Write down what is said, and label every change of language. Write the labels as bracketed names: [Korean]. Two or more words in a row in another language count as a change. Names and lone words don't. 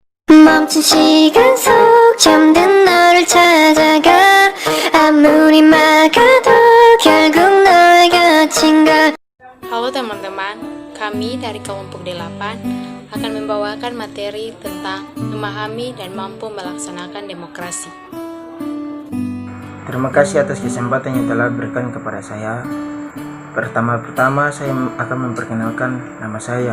[Korean] 멈춘 시간 속 잠든 너를 찾아가 아무리 막아도 결국 너의 곁인가. [Indonesian] Halo teman-teman, kami dari kelompok 8 akan membawakan materi tentang memahami dan mampu melaksanakan demokrasi. Terima kasih atas kesempatan yang telah berikan kepada saya. Pertama-tama saya akan memperkenalkan nama saya.